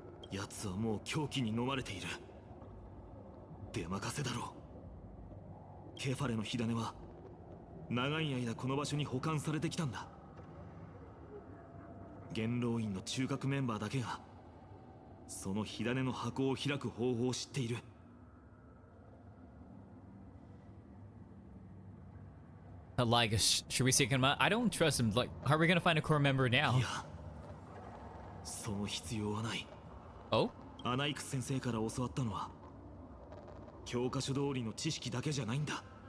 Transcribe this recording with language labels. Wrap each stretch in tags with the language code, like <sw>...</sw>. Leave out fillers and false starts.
<ja>奴はもう狂気に飲まれている。出任せだろう。ケファレの火種は長い間この場所に保管されてきたんだ。元老院の中核メンバーだけがその火種の箱を開く方法を知っている。</ja> <en>Like, should we seek him out? I don't trust him. Like, how are we gonna find a core member</en> <ja>い</ja> <en>now?</en> <ja>や、その必要はない。</ja> <en>Oh?</en> <ja>アナイクス先生から教わったのは教科書通りの知識だけじゃないんだ。</ja>